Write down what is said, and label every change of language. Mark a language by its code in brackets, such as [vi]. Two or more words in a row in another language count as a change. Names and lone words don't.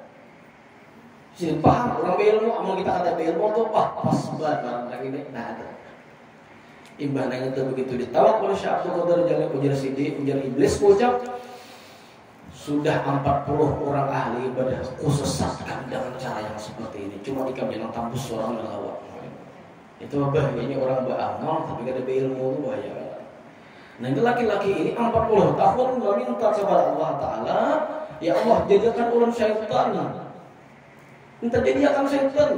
[bjn] Sidin paham, orang berilmu, amal kita kata berilmu tuh pas banget barang ini, nah ada. [id] Imbahnya itu begitu ditawak oleh Syekh Abdul Qadir Jailani, ujar Sidin, ujar iblis ucap, sudah 40 orang ahli ibadah kusesatkan dengan cara yang seperti ini. [bjn] Cuma dikam jangan tambus orang melawat. Itu bahayanya orang beramal tapi gak ada ilmu, itu bahaya. [id] Nah itu laki-laki ini 40 tahun meminta kepada Allah Ta'ala, ya Allah jadikan ulam syaitan. Minta jadikan syaitan.